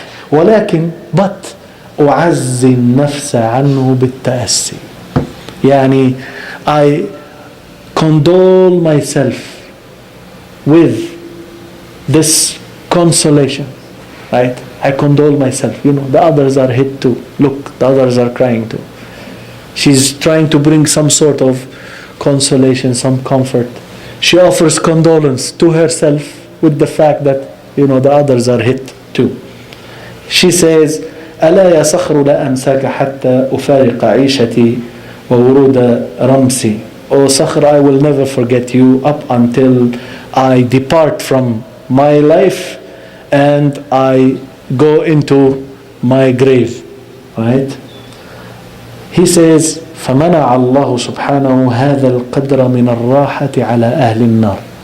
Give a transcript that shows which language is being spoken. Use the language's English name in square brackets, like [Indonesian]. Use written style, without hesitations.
[Arabic] ولكن [English] but [Arabic] أعزي النفس عنه بالتأسي. [English] يعني I condole myself with this consolation, right? I condole myself. You know, the others are hit too. Look, the others are crying too. She's trying to bring some sort of consolation, some comfort. She offers condolence to herself with the fact that, you know, the others are hit too. She says, [Arabic] ألا يا صخر لا أنساك حتى أفارق عيشتي وورود رمسي. [English] O Sakhr, I will never forget you up until I depart from my life and I go into my grave, right? He says, [Arabic] فمنع الله سبحانه هذا القدر من الراحة على أهل النار.